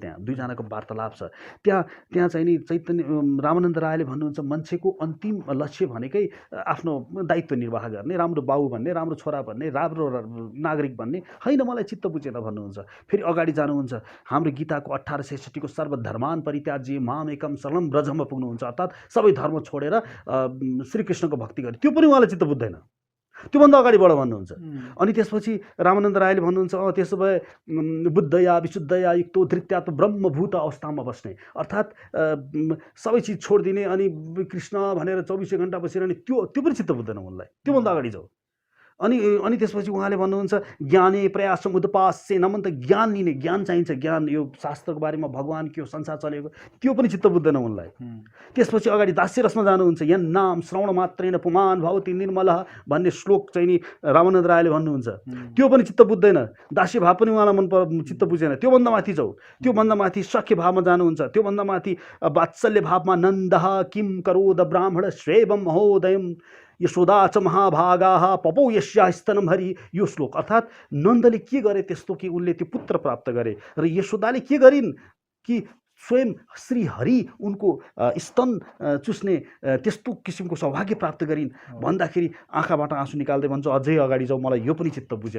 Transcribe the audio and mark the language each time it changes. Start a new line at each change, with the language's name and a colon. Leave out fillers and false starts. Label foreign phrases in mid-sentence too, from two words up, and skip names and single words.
Nepali: त्यहाँ दुईजनाको वार्तालाप छ। त्यहाँ चाहिँ नि चैतन्य रामानन्द रायले भन्नुहुन्छ मान्छेको अन्तिम लक्ष्य भनेकै आफ्नो दायित्व निर्वाह गर्ने, राम्रो बाउ भन्ने, राम्रो छोरा भन्ने, राम्रो नागरिक भन्ने होइन, मलाई चित्त बुझेन भन्नुहुन्छ। फेरि अगाडि जानुहुन्छ, हाम्रो गीताको 1866 को
Sanskrit: सर्वधर्मान परित्याज्य माम एकम शरणं
Nepali: ब्रजमा पुग्नुहुन्छ, अर्थात् सबै धर्म छोडेर श्रीकृष्णको भक्ति गरे। त्यो पनि उहाँलाई चित्त बुझ्दैन, त्योभन्दा अगाडि बढ भन्नुहुन्छ। अनि त्यसपछि रामानन्द रायले भन्नुहुन्छ त्यसो भए
Sanskrit: बुद्धया विशुद्धया युक्तो धृत्यात्म ब्रह्मभूत
Nepali: अवस्थामा बस्ने, अर्थात् सबै चिज छोडिदिने अनि कृष्ण भनेर 24 घण्टा बसिरहने, त्यो पनि चित्त बुझ्दैन उनलाई, त्योभन्दा अगाडि जाऊ। अनि त्यसपछि उहाँले भन्नुहुन्छ
Sanskrit: ज्ञाने प्रयासम उदपास्य,
Nepali: नमन त ज्ञान लिने, ज्ञान चाहिन्छ, ज्ञान यो शास्त्रको बारेमा भगवान के हो, संसार चलेको, त्यो पनि चित्त बुझ्दैन उनलाई। त्यसपछि अगाडि दास्य रसमा जानुहुन्छ,
Sanskrit: यन नाम श्रवण मात्रेन पुमान भवति निर्मलः
Nepali: भन्ने श्लोक चाहिँ नि रामानन्द रायले भन्नुहुन्छ, त्यो पनि चित्त बुझ्दैन। दास्य भाव पनि उहाँलाई चित्त बुझेन। त्योभन्दा माथि जाऊ, त्योभन्दा माथि सख्य भावमा जानुहुन्छ, त्योभन्दा माथि वात्सल्य भावमा
Sanskrit: नन्दः किम करोद ब्राह्मण श्रेवम महोदयम यशोदा च महाभागाः पपौ यस्या स्तनम हरि,
Nepali: यो श्लोक। अर्थात् नन्दले के गरे त्यस्तो कि उनले त्यो पुत्र प्राप्त गरे, र यशोदाले के गरिन् कि स्वयं श्री हरि उनको स्तन चुस्ने त्यस्तो किसिमको सौभाग्य प्राप्त गरिन् भन्दाखेरि आँखाबाट आँसु निकाल्दै भन्छ अझै अगाडि जाऊ, मलाई यो पनि चित्त बुझेन।